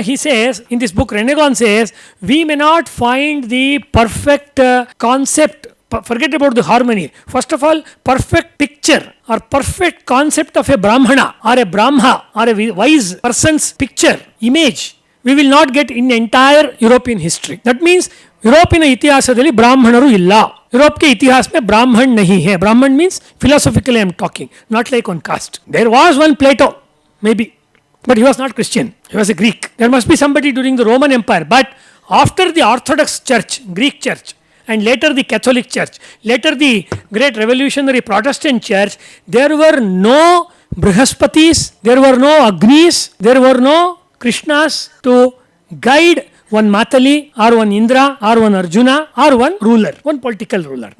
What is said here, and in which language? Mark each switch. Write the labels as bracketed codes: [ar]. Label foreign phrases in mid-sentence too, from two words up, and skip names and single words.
[en] He says in this book, René Gon says we may not find the perfect concept. Forget about the harmony. First of all, perfect picture or perfect concept of a Brahmana or a Brahma or a wise person's picture, image, we will not get in entire European history. That means [kn] ಯುರೋಪಿನ ಇತಿಹಾಸದಲ್ಲಿ ಬ್ರಾಹ್ಮಣರು ಇಲ್ಲ. [hi] यूरोप के इतिहास में ब्राह्मण नहीं है. [en] ब्राह्मण means philosophically I am talking, not like on caste. There was one Plato, maybe, but he was not Christian. He was a Greek. There must be somebody during the Roman Empire, but after the Orthodox Church, Greek Church, and later the Catholic Church, later the great revolutionary Protestant Church, there were no Brihaspatis, there were no Agnis, there were no Krishnas to guide one Matali or one Indra or one Arjuna or one ruler, one political ruler.